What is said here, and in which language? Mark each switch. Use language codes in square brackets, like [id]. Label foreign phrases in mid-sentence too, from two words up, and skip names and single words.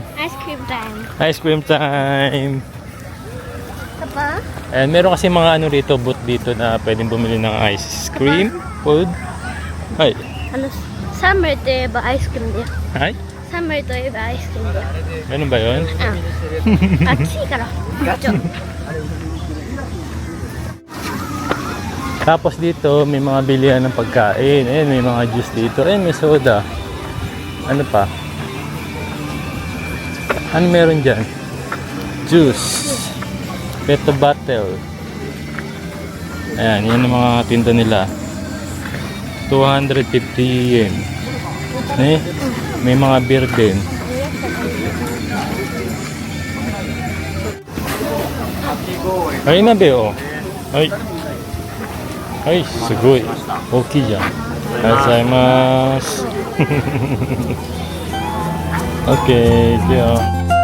[en] ice cream time Ice cream time. Papa [tl] And meron kasi mga ano dito, booth dito na pwedeng bumili ng [en] ice cream, [tl] food. Ay, [ja] サムといえばアイスクリームだよ [tl] ay, サムといえばアイスクリームだよ ganun ba yun? [ja] うん暑いからちょ [tl] Tapos dito may mga bilihan ng pagkain. Ayan, may mga juice dito. Ayan, may soda. Ano pa? Ano meron dyan? Juice. Peto bottle. Ayan, yan ang mga tinda nila. 250 yen. Eh, may mga beer din. Ay, nabe, oh. Ay. Ay, [ja] すごい。大きいじゃん。ありがとうございます。OK、行くよ。